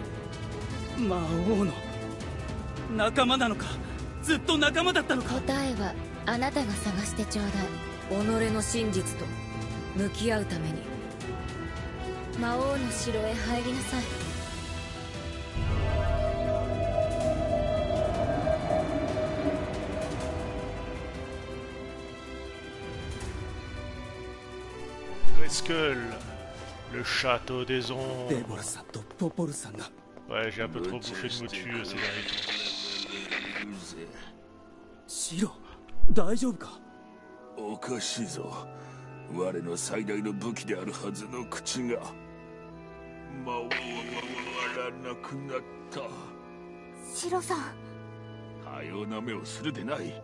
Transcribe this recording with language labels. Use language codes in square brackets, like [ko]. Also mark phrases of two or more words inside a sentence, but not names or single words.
[ja] 魔王の仲間なのか、ずっと仲間だったのか。答えはあなたが探してちょうだい。己の真実と向き合うために魔王の城へ入りなさい。 [fr] Grayskull, le château des デ ombres. [ja] ボルさんとポポルさんが。 [fr] Ouais, j'ai un peu trop bouffé de motu ces derniers temps. [ja] シロ、大丈夫か。おかしいぞ。我の最大の武器であるはずの口が魔王は笑わなくなった。シロさん、かような目をするでない。